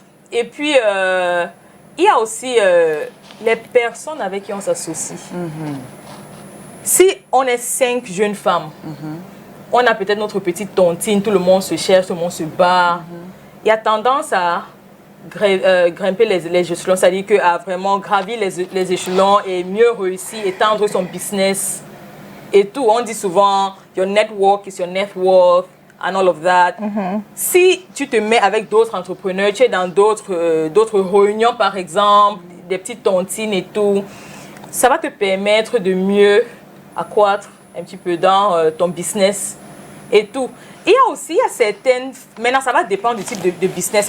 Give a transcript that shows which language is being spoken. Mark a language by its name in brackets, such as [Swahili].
[French] Et puis, il y a aussi les personnes avec qui on s'associe. Si on est 5 jeunes femmes, on a peut-être notre petite tontine, tout le monde se cherche, tout le monde se bat. Il y a tendance à grimper les échelons, c'est-à-dire qu'à vraiment gravir les échelons et mieux réussir, étendre son business et tout. On dit souvent, [English] your network is your net worth and all of that. [French] Si tu te mets avec d'autres entrepreneurs, tu es dans d'autres réunions par exemple, des petites tontines et tout, ça va te permettre de mieux accroître un petit peu dans ton business et tout. Il y a certaines... Maintenant, ça va dépendre du type de business.